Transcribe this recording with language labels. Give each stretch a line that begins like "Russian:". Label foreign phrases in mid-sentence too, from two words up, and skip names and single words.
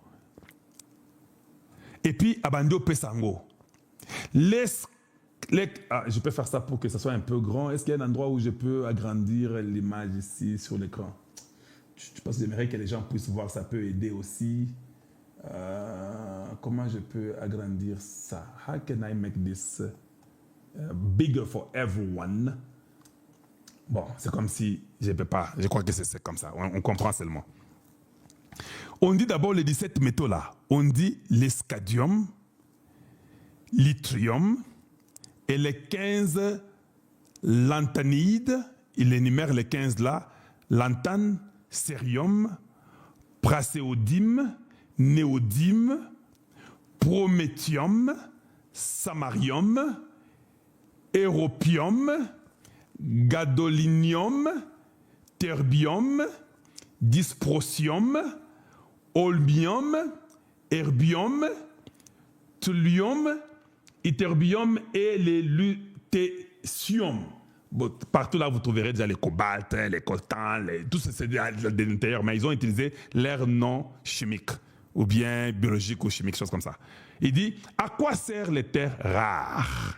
French: Et puis, Abando Pesango. Je peux faire ça pour que ça soit un peu grand. Est-ce qu'il y a un endroit où je peux agrandir l'image ici sur l'écran? Je pense que j'aimerais que les gens puissent voir, ça peut aider aussi. Comment je peux agrandir ça?
English: How can I make this bigger for everyone?
French: Bon, c'est comme si je ne peux pas. Je crois que c'est comme ça. On comprend seulement. On dit d'abord les 17 métaux là. On dit l'escadium, l'yttrium et les 15 lanthanides. Il énumère les 15 là. Lanthane, cérium, praséodyme, néodyme, prométhium, samarium, europium, gadolinium, terbium, dysprosium, holmium, herbium, thulium, ytterbium et les lutécium. Bon, partout là, vous trouverez déjà les cobaltes, les coltans, tout ça c'est de l'intérieur, mais ils ont utilisé leur nom chimique, ou bien biologique ou chimique, chose comme ça. Il dit, à quoi servent les terres rares?